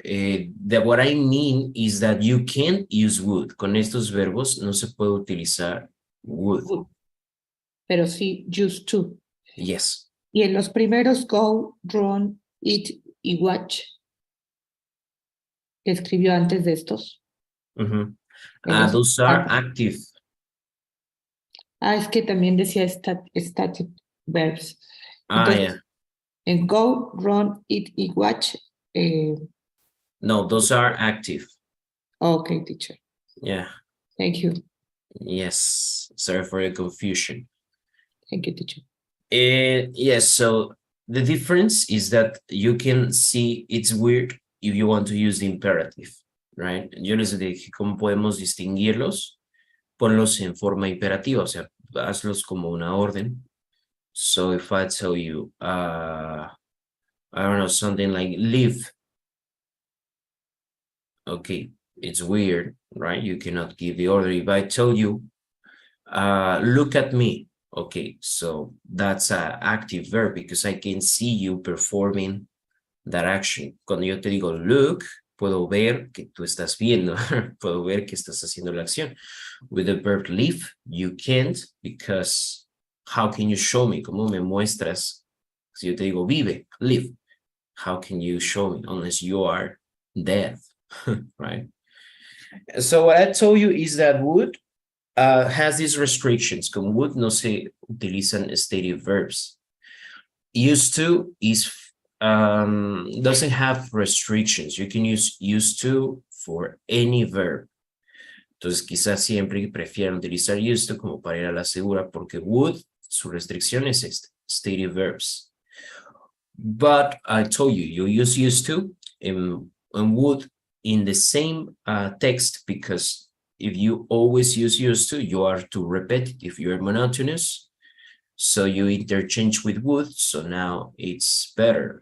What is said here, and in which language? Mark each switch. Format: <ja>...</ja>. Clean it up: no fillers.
<en>What I mean is that you can't use would.</en> <es>Con estos verbos no se puede utilizar would. Pero sí used to.</es> <en>Yes.</en> <es>Y en los primeros go, run, eat y watch, que escribió antes de estos.</es> <en>Those are active.</en> <es>Es que también decía static verbs. Entonces,</es> <en>Yeah.</en> <es>en go, run, eat y watch.</es> <en>No, those are active. Okay, teacher. Yeah. Thank you. Yes, sorry for the confusion. Thank you, teacher. Yes, so the difference is that you can see it's weird if you want to use the imperative, right?</en> <es>Yo les dije cómo podemos distinguirlos. Ponlos en forma imperativa, o sea, hazlos como una orden.</es> <en>So if I tell you, I don't know, something like live. Okay, it's weird, right? You cannot give the order. If I tell you, look at me. Okay, so that's an active verb because I can see you performing that action.</en> <es>Cuando yo te digo look, puedo ver que tú estás viendo, puedo ver que estás haciendo la acción.</es> <en>With the verb live, you can't because how can you show me?</en> <es>¿Cómo me muestras? Si yo te digo vive, live,</es> <en>how can you show me unless you are dead, right? So what I told you is that would has these restrictions.</en> <es>Con would no se utilizan stative verbs.</es> <en>Used to is doesn't have restrictions. You can use used to for any verb.</en> <es>Entonces quizás siempre prefieran utilizar used to como para ir a la segura porque would, su restricción es stative verbs.</es> <en>But I told you, you use used to and would in the same text because if you always use used to, you are too repetitive, you are monotonous. So you interchange with would, so now it's better.</en>